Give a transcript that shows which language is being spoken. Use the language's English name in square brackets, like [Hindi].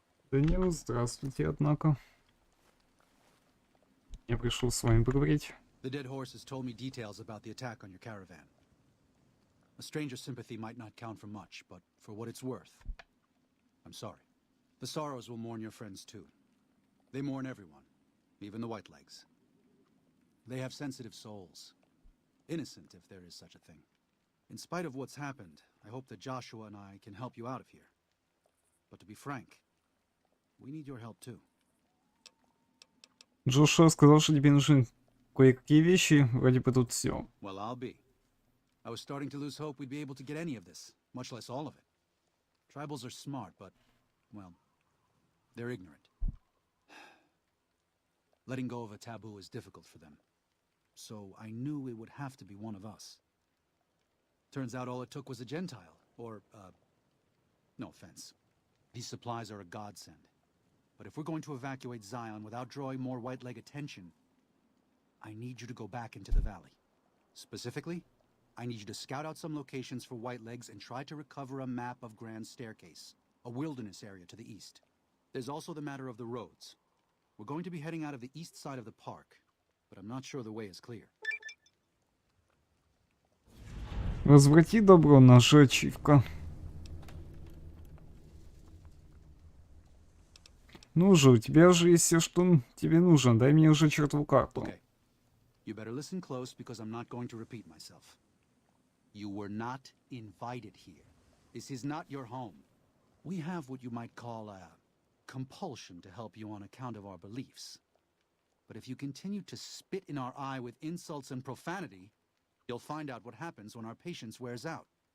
[Russian] Данил, здравствуйте, однако. Я пришел с вами поговорить. [English] The dead horse has told me details about the attack on your caravan. A stranger's sympathy might not count for much, but for what it's worth, I'm sorry. The sorrows will mourn your friends too. They mourn everyone, even the whitelegs. They have sensitive souls. Innocent, if there is such a thing. In spite of what's happened, I hope that Joshua and I can help you out of here. But to be frank, we need your help too. [Russian] Джошуа сказал, что тебе нужны кое-какие вещи, вроде бы тут все. [English] Well, I'll be. I was starting to lose hope we'd be able to get any of this, much less all of it. Tribals are smart, but, well, they're ignorant. Letting go of a taboo is difficult for them. So I knew it would have to be one of us. Turns out all it took was a Gentile, or, no offense. These supplies are a godsend. But if we're going to evacuate Zion without drawing more white-leg attention, I need you to go back into the valley. Specifically, I need you to scout out some locations for whitelegs and try to recover a map of Grand Staircase, a wilderness area to the east. There's also the matter of the roads. We're going to be heading out of the east side of the park, but I'm not sure the way is clear. [Russian] Возврати добро, наша ачивка. Ну же, у тебя же есть все, что тебе нужно. Дай мне уже чертову карту. [English] Okay. You better listen close because I'm not going to repeat myself. You were not invited here. This is not your home. We have what you might call a compulsion to help you on account of our beliefs. But if you continue to spit in our eye with insults and profanity, you'll find out what happens when our patience wears out.